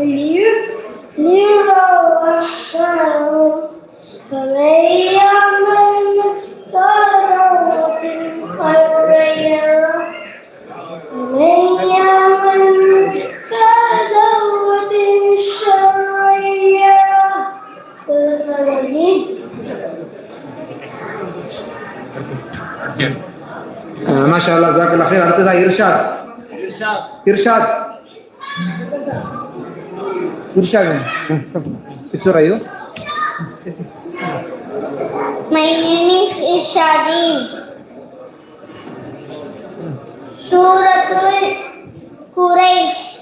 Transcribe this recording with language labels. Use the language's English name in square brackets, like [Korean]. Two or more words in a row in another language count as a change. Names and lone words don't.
[Arabic] ليروا أعمالهم فمن يعمل مثقال ذرة خيرا يره ومن يعمل مثقال ذرة شرا يره صدق العظيم. ما شاء الله جزاك الله خير. [Tamil] அடுத்ததா இர்ஷாத். [English] Which surah are you? My name is Irshadin. Suratul Quraish.